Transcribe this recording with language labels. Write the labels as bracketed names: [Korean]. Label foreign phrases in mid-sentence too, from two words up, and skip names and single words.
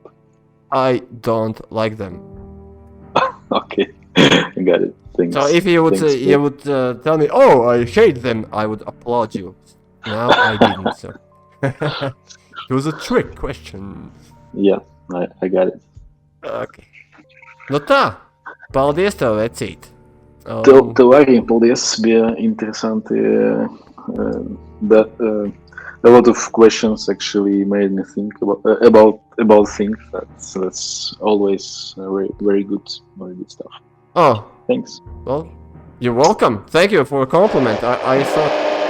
[English] I don't like them. Okay, I got it. Thanks. So if you would tell me, "Oh, I hate them," I would applaud you. Now I didn't. So it was a trick question. Yeah, I got it. [Latvian] Okay. Nu tā, paldies tev, vecīt. Tev arī paldies, bija interesanti. [English] A lot of questions actually made me think about things. That's always very good stuff. Oh, thanks. Well, you're welcome. Thank you for a compliment. I thought.